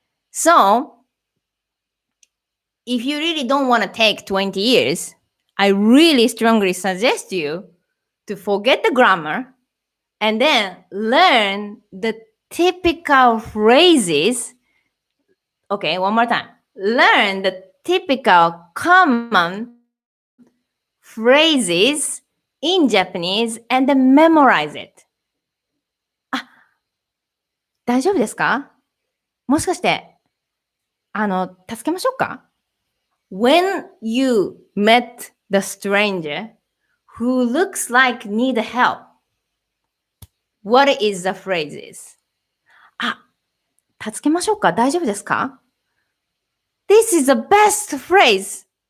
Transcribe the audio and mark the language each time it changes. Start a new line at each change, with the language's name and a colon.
English: So if you really don't want to take 20 years, I really strongly suggest you to forget the grammar and then learn the typical phrases. Okay, one more time. Learn the typical common phrases in Japanese and then memorize it.
Japanese: 大丈夫ですか？もしかして、助けましょうか？
English: When you met the stranger who looks like need help, what is the phrases?
Japanese: 助けましょうか？大丈夫ですか？
English: This is the best phrase.